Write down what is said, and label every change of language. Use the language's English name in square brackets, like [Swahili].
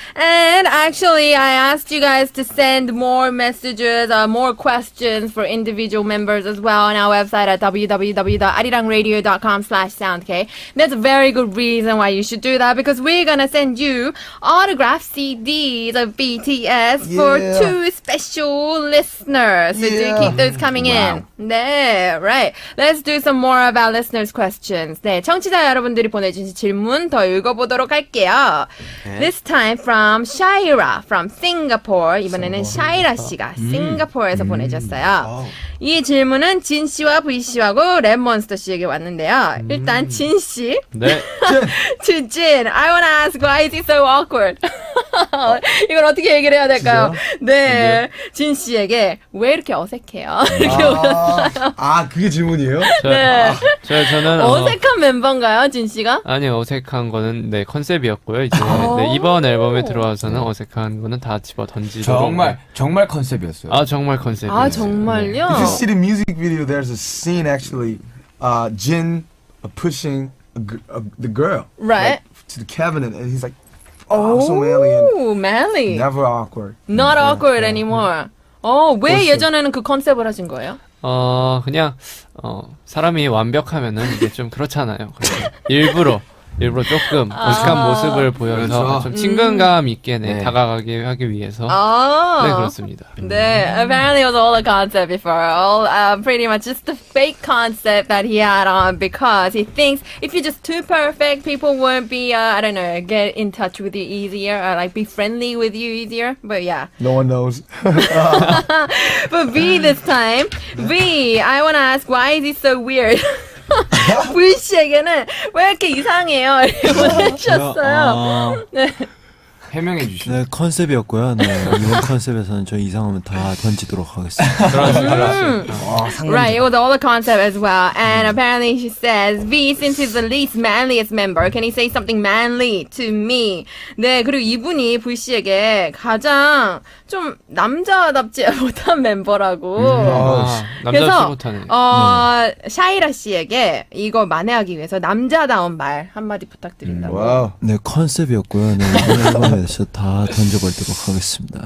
[English] And actually, I asked you guys to send more messages, more questions for individual members as well on our website at www.arirangradio.com/soundk. That's a very good reason why you should do that because we're gonna send you autographed CDs of BTS for 2 special listeners. So do keep those coming in. There, right. Let's do some more of our listeners' questions. [Korean] 네, 청취자 여러분들이 보내주신 질문 더 읽어보도록 할게요. [English] This time from Shaira from Singapore. [Korean] 이번에는 샤이라 씨가 싱가포르에서 보내주셨어요. 이 질문은 진 씨와 V 씨하고 랩몬스터 씨에게 왔는데요. 일단 진 씨. 네. [English] To Jin, I want to ask why is he so awkward? [Korean] 이걸 어떻게 얘기를 해야 될까요? 네, 진 씨에게 왜 이렇게 어색해요? 이렇게 물었어요. 그게 질문이에요? 네. 저는 어색한 멤버인가요, 진 씨가? 아니 어색한 거는 네 컨셉이었고요. 이제 네, 이번 앨범에 들어와서는 어색한 거는 다 집어 던지도록. 정말 컨셉이었어요. 아 정말 컨셉이었어요. 아 정말요? [English] If you see the music video, there's a scene actually, Jin pushing the girl Right. like, to the cabinet, and he's like, so manly and manly. never awkward. Not awkward anymore. [Korean] 왜 예전에는 그 컨셉을 하신 거예요? 그냥 사람이 완벽하면은 이게 좀 그렇잖아요. 그래서 일부러 조금 어색한 모습을 보여서 그렇죠. 좀 친근감 있게 네. 다가가게 하기 위해서 네 그렇습니다. [English] 네, apparently it was all a concept before, all pretty much just a fake concept that he had on because he thinks if you're just too perfect, people won't be, I don't know, get in touch with you easier or like be friendly with you easier. But yeah. No one knows. But V this time, V, I want to ask why is he so weird? [Korean] V 씨에게는 왜 이렇게 이상해요? 이렇게 보내주셨어요. 네. 해명해 주시죠. 네, 컨셉이었고요. 네, 이번 컨셉에서는 저 이상하면 다 던지도록 하겠습니다. [English] Right, it was all a concept as well. And apparently she says, V, since he's the least manliest member, can he say something manly to me? [Korean] 네, 그리고 이분이 V 씨에게 가장 좀 남자답지 못한 멤버라고. 남자답지 그래서 못하네. 샤이라 씨에게 이거 만회하기 위해서 남자다운 말 한마디 부탁드린다고. [English] Wow. [Korean] 네, 컨셉이었고요. 네, 이번 앨범에서 다 던져버리도록 하겠습니다.